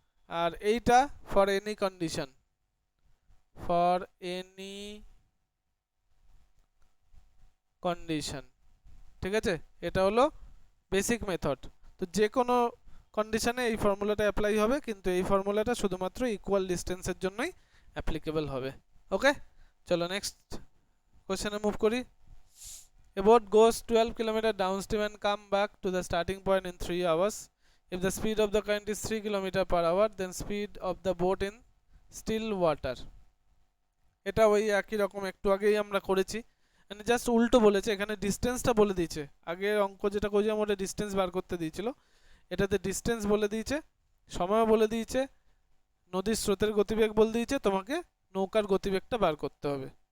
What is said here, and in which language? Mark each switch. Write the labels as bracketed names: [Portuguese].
[Bangla] আর এইটা [English] For any condition, for any condition. [Bangla] ঠিক আছে, এটা হলো বেসিক মেথড। তো যে কোনো কন্ডিশনে এই ফর্মুলাটা অ্যাপ্লাই হবে, কিন্তু এই ফর্মুলাটা শুধুমাত্র ইকুয়াল ডিস্টেন্সের জন্যই অ্যাপ্লিকেবল হবে। ওকে, চলো নেক্সট কোশ্চেনে মুভ করি। [English] A boat goes 12 km downstream and come back to the starting point in 3 hours. If the speed of the current is 3 km per hour, then speed of the boat in still water. [Bangla] এটা ওই একই রকম একটু আগেই আমরা করেছি, মানে just উল্টো বলেছে, এখানে ডিস্টেন্সটা বলে দিয়েছে। আগে অঙ্ক যেটা করেছিলাম ওটা ডিস্টেন্স বার করতে দিয়েছিল, এটাতে ডিস্টেন্স বলে দিয়েছে, সময়ও বলে দিয়েছে, নদীর স্রোতের গতিবেগ বলে দিয়েছে, তোমাকে নৌকার গতিবেগটা বার করতে হবে।